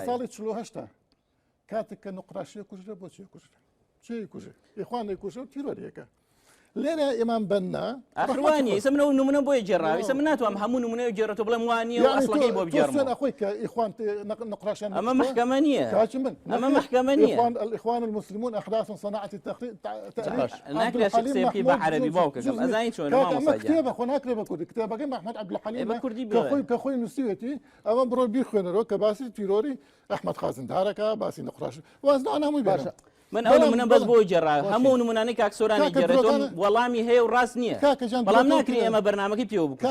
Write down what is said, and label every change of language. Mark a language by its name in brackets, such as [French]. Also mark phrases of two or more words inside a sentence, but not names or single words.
[Central Kurdish] ساڵی 48 کاتێک کە نوقراشیە کوژرە بۆچی کوژرە چی کوژێ ئیخوانەی کوژە و تیرۆریەکە لێرە ئێمان بەنا ئەخوانی ئێستا منەوە نمونە بۆیە گێڕاوە ئێستا من ناتوانم هەموو نمونەیە گێڕێتەوە بڵێم وانییە و ئەسڵەکەی بۆ بگێڕمەوە خۆی کە ئیخوان نقراشیان ئەمە محکەمە نییە ئەمە محکەمە نییە [Arabic] الإخوان المسلمون أحداث صناعة التأثير [Central Kurdish] ناکرێت قسەیەکی بە عەرەبی باو کەم ئەزانی چۆن کتێبە خۆ ناکرێ بە کوردی کتێبەکەی محمد عەبدولحەلیم کە خۆی نووسیوێتی ئەوە بڕۆ بیرخوێنەرەوە کە باسی تیرۆری ئەحمەد خازندارەکە باسی نقراش وازنان هەمووی باشە من ئەو نمونە بەس بۆ گێڕا هەموو نمونانەی کاک سۆرانی گێڕێتەوە وەڵامی هەیە و ڕاست نییە بەڵام ناکرێت ئێمە بەرنامەکەی پێوە بکەین